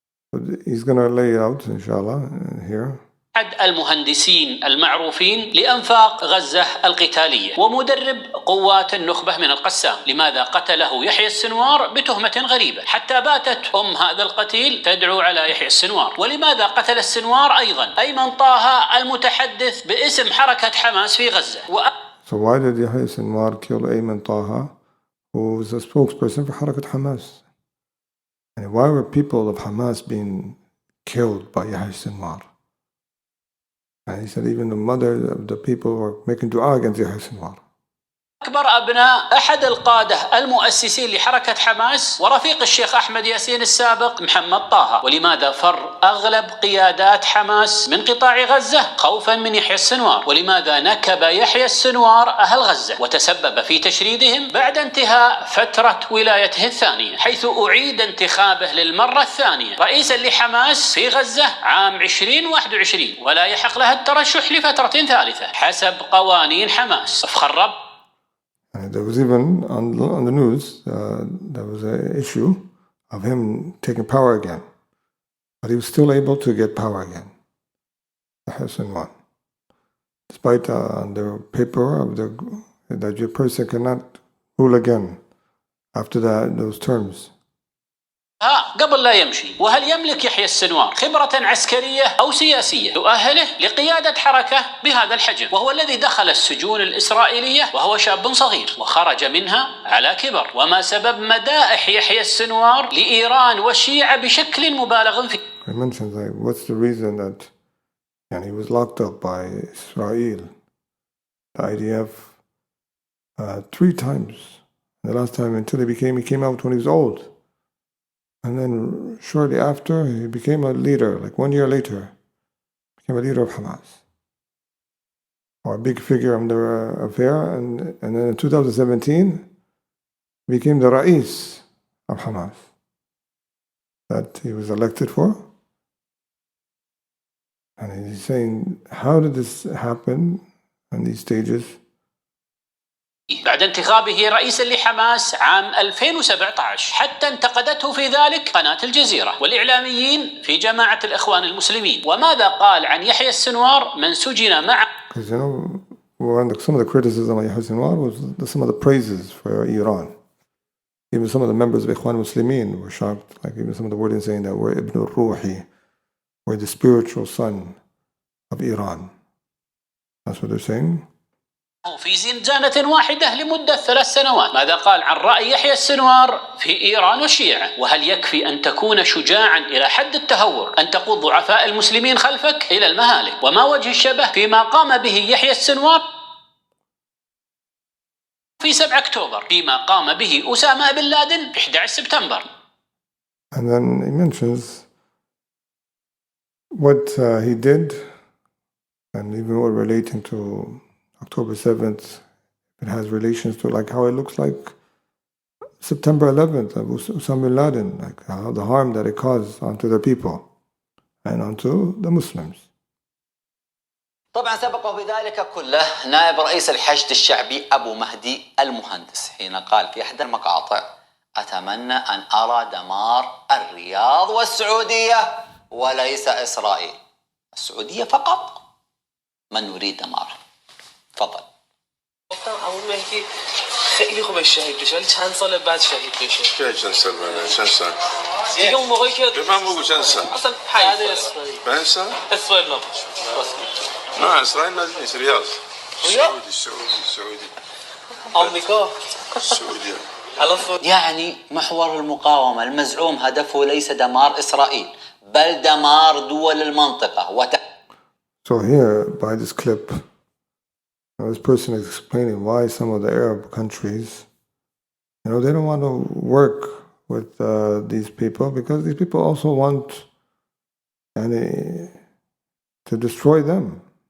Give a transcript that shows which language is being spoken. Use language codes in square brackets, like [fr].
[en] But he's going to lay it out, inshallah, here. [ar] أحد المهندسين المعروفين لأنفاق غزة القتالية ومدرب قوات النخبة من القسام. لماذا قتله يحيى السنوار بتهمة غريبة حتى باتت هذا القتيل تدعو على يحيى السنوار؟ ولماذا قتل السنوار أيضا أيمن طه المتحدث باسم حركة حماس في غزة؟ [en] So why did Yahya Sinwar kill Ayman Taha, who was a spokesperson for Harakat Hamas? And why were people of Hamas being killed by Yahya Sinwar? And he said even the mother of the people were making dua against Yahya Sinwar. [ar] أكبر أبناء أحد القادة المؤسسين لحركة حماس ورفيق الشيخ أحمد ياسين السابق محمد طه. ولماذا فر أغلب قيادات حماس من قطاع غزة خوفا من يحيى السنوار؟ ولماذا نكب يحيى السنوار أهل غزة وتسبب في تشريدهم بعد انتهاء فترة ولايته الثانية، حيث أعيد انتخابه للمرة الثانية رئيسا لحماس في غزة عام 2021 ولا يحق له الترشح لفترة ثالثة حسب قوانين حماس. فخرب. [en] There was even on the news, there was an issue of him taking power again. But he was still able to get power again. Hassan won. Despite the paper of that your person cannot rule again after those terms. [ar] قبل لا يمشي. وهل يملك يحيى السنوار خبرة عسكرية أو سياسية تؤهله لقيادة حركة بهذا الحجم؟ وهو الذي دخل السجون الإسرائيلية وهو شاب صغير وخرج منها على كبر. وما سبب مدائح يحيى السنوار لإيران والشيعة بشكل مبالغ فيه؟ [en] I mentioned like what's the reason that he was locked up by Israel, the IDF, 3 times. The last time until he came out when he was old. And then shortly after, he became a leader, like 1 year later, became a leader of Hamas, or a big figure in the affair. And then in 2017, became the Rais of Hamas that he was elected for. And he's saying, how did this happen in these stages? [ar] بعد انتخابه رئيسا لحماس عام 2017 حتى انتقدته في ذلك قناة الجزيرة والإعلاميين في جماعة الإخوان المسلمين. وماذا قال عن يحيى السنوار من سجن مع؟ [en] Because some of the criticism of Yahya Sinwar was some of the praises for Iran. Even some of the members of Ikhwan Muslimin were shocked, like even some of the wording saying that we're [ar] Ibn al-Ruhi, [en] we're the spiritual son of Iran. That's what they're saying. [ar] في زنزانة واحدة لمدة 3 سنوات. ماذا قال عن رأي يحيى السنوار في إيران والشيعة؟ وهل يكفي أن تكون شجاعا إلى حد التهور أن تقود ضعفاء المسلمين خلفك إلى المهالك؟ وما وجه الشبه فيما قام به يحيى السنوار في 7 أكتوبر فيما قام به أسامة بن لادن في 11 سبتمبر؟ [en] And then he mentions what he did, and even what relating to October 7th, it has relations to like how it looks like September 11th of Osama bin Laden, like how the harm that it caused onto the people and onto the Muslims. [ar] طبعا سبقه بذلك كله نائب رئيس الحشد الشعبي أبو مهدي المهندس حين قال في إحدى المقاطع: أتمنى أن أرى دمار الرياض والسعودية وليس إسرائيل. السعودية فقط من نريد دماره. تفضل. [fa] گفتم عمو مهدی خیلی خوبه شهید بشه ولی چند سال بعد شهید بشه. چند سال بعد؟ چند سال؟ دیگه اون موقعی که به من بگو چند سال؟ اصلا 5 سال. 5 سال؟ اسرائیل نبود. نه اسرائیل نیست، ریاض. سعودي. آمریکا. [ar] سعودية. يعني محور المقاومة المزعوم هدفه ليس دمار إسرائيل بل دمار دول المنطقة. [en] So here, by this clip, this person is explaining why some of the Arab countries, they don't want to work with these people because these people also want to destroy them.